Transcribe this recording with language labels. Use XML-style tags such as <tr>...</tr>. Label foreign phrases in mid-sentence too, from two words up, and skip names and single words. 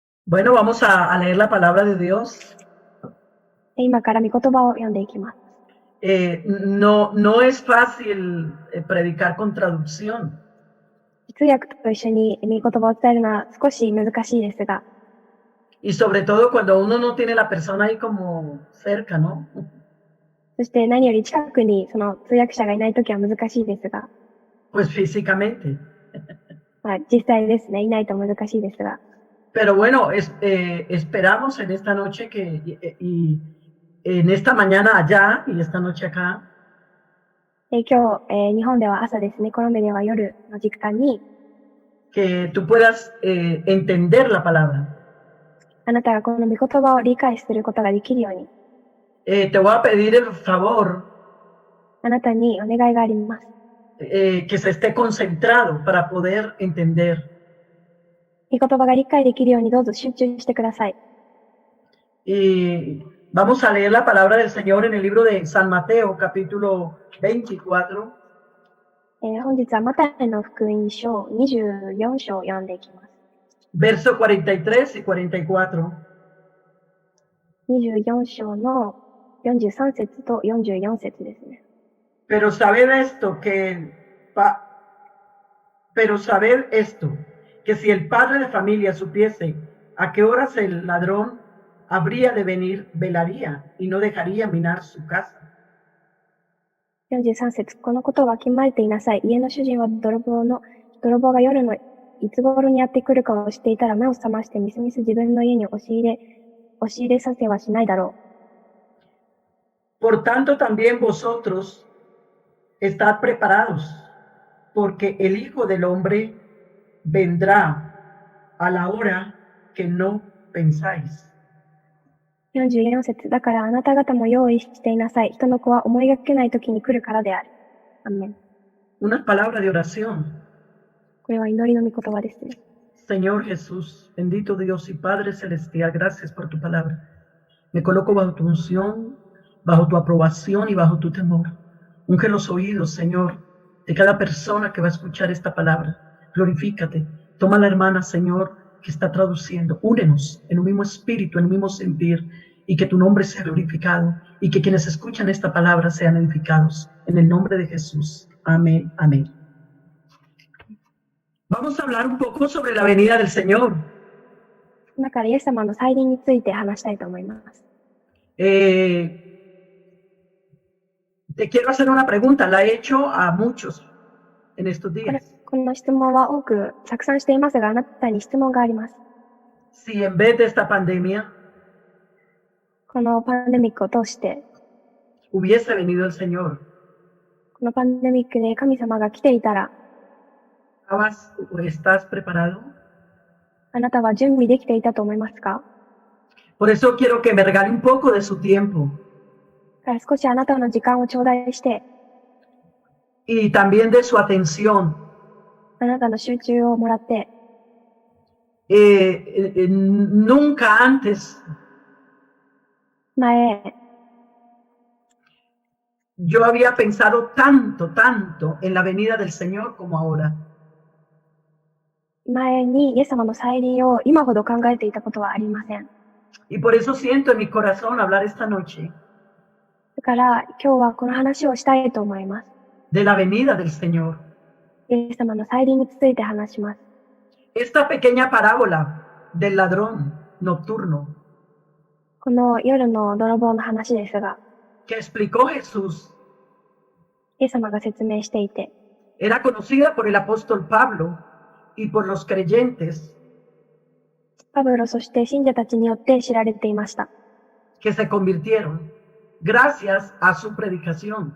<es>Bueno, vamos a leer la palabra de Dios.</es> <ja>今から御言葉を読んでいきます。</ja> <es>No es fácil predicar con traducción.</es> <ja>通訳と一緒に御言葉を伝えるのは少し難しいですが、</ja> <es>Y sobre todo cuando uno no tiene la persona ahí como cerca, ¿no?</es> <ja>そして何より近くにその通訳者がいないときは難しいですが、</ja> <es>Pues físicamente.</es> <ja>実際ですね、いないと難しいですが、</ja> <es>Pero bueno, esperamos en esta noche y en esta mañana allá y esta noche acá,</es> <ja>今日、日本では朝ですね、コロンビアでは夜の時間に、</ja> <es>que tú puedas entender la palabra.</es> <ja>あなたがこの御言葉を理解することができるように、</ja> <es>Te voy a pedir el favor</es> <ja>あなたにお願いがあります。</ja> <es>que se esté concentrado para poder entender.</es> <ja>御言葉が理解できるようにどうぞ集中してください。</ja> <es>Y vamos a leer la palabra del Señor en el libro de San Mateo, capítulo 24.</es> <ja>本日はマタイの福音書24章を読んでいきます。</ja> <es>Verso 43 y 44.</es> <ja>24 章の43節と44節ですね。</ja> <es>Pero sabed esto, que si el padre de familia supiese a qué horas el ladrón habría de venir, velaría y no dejaría minar su casa.</es> <ja>43 節、このことをわきまえていなさい。家の主人は泥棒が夜のいつ頃にやってくるかを知っていたら目を覚ましてみすみす自分の家に押し入れさせはしないだろ</ja> <es>う。Por tanto también vosotros estad preparados, porque el Hijo del Hombre vendrá a la hora que no pensáis.</es> <ja>44 節、だからあなた方も用意していなさい。人の子は思いがけない時に来るからである。アーメン。</ja> <es>Una palabra de oración.</es> <ja>これは祈りの御言葉ですね。</ja> <es>Señor Jesús, bendito Dios y Padre Celestial, gracias por tu palabra. Me coloco bajo tu unción, bajo tu aprobación y bajo tu temor. Unge los oídos, Señor, de cada persona que va a escuchar esta palabra. Glorifícate. Toma la hermana, Señor, que está traduciendo. Únenos en un mismo espíritu, en un mismo sentir, y que tu nombre sea glorificado, y que quienes escuchan esta palabra sean edificados. En el nombre de Jesús. Amén, amén. Vamos a hablar un poco sobre la venida del Señor.</es> <ja>今からイエス様の再臨について話したいと思います。</ja> <es>Te quiero hacer una pregunta, la he hecho a muchos en estos días.</es> <ja>この質問は多くたくさんしていますが、あなたに質問があります。</ja> <es>Si en vez de esta pandemia</es> <ja>このパンデミックを通して</ja> <es>hubiese venido el Señor,</es> <ja>このパンデミックで神様が来ていたら、</ja> <es>¿estás preparado?</es> <ja>あなたは準備できていたと思いますか？</ja> <es>Por eso quiero que me regale un poco de su tiempo.</es> <ja>から少しあなたの時間を頂戴して、</ja> <es>y también de su atención.</es> <ja>あなたの集中をもらって、</ja> <es>nunca antes</es> <ja>前、</ja> <es>yo había pensado tanto en la venida del Señor como ahora.</es> <ja>前にイエス様の再臨を今ほど考えていたことはありません。</ja> <es>Y por eso siento en mi corazón hablar esta noche</es> <ja>だから今日はこの話をしたいと思います。</ja> <es>de la venida del Señor.</es> <ja>イエス様の再臨について話します。</ja> <es>Esta pequeña parábola del ladrón nocturno</es> <ja>この夜の泥棒の話ですが、</ja> <es>que explicó Jesús</es> <ja>イエス様が説明していて、</ja> <es>era conocida por el apóstol Pablo y por los creyentes</es> <ja>パブロそして信者たちによって知られていました。</ja> <es>que se convirtieron gracias a su predicación.</es>